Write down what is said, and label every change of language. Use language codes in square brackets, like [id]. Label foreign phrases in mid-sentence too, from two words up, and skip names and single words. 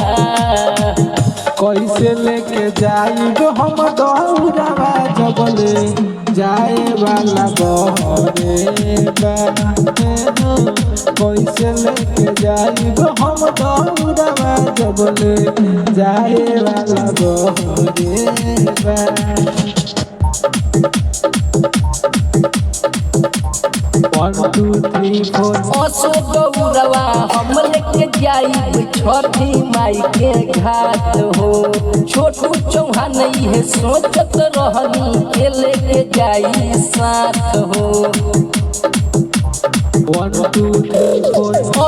[bho] कैसे लेके जाई जो हम दौड़वा जबले जाए वाला बहरे बा। कैसे लेके जाई जो हम दौड़वा जबले जाए वाला बहरे बा। [en] One, two, three, four। [bho] असो गौरवा हम लेके जाई छठी माई के घाट हो। छोटू चौहान है सोचत रहनी के लेके जाई साथ हो। 1 2 3 4।